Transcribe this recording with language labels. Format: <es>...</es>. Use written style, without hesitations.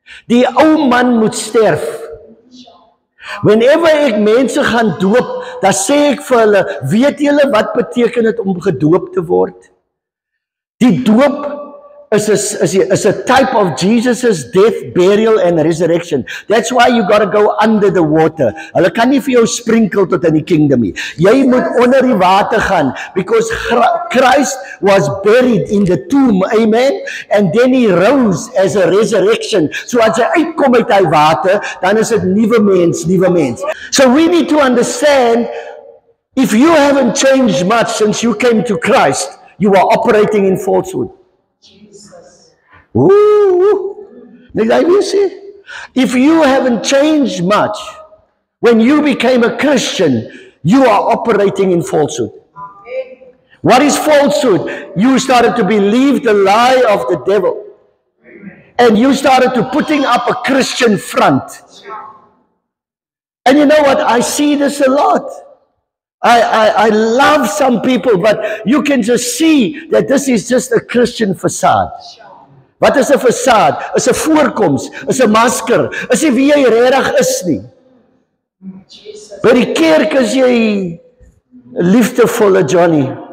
<af>Die ou man moet sterf. Whenever ek mense gaan doop, dan sê ek vir hulle, weet julle wat beteken dit om gedoop te word? Die doop</af> <en>is a type of Jesus' death, burial and resurrection. That's why you got to go under the water.</en> <af>Hulle kan nie vir jou sprinkel tot in die kingdom nie. Jy moet onder die water gaan,</af> <en>because Christ was buried in the tomb, amen, and then He rose as a resurrection.</en> <af>So as hy uitkom uit die water, dan is dit nuwe mens.</af> <en>So we need to understand, if you haven't changed much since you came to Christ, you are operating in falsehood. Ooh, you see? If you haven't changed much, when you became a Christian, you are operating in falsehood. What is falsehood? You started to believe the lie of the devil. And you started to putting up a Christian front. And you know what? I see this a lot. I love some people, but you can just see that this is just a Christian facade.</en> <af>Wat is 'n facade? Is 'n voorkoms, is 'n masker, is nie wie jy regtig is nie. By die kerk is jy liefdevolle Johnny.</af>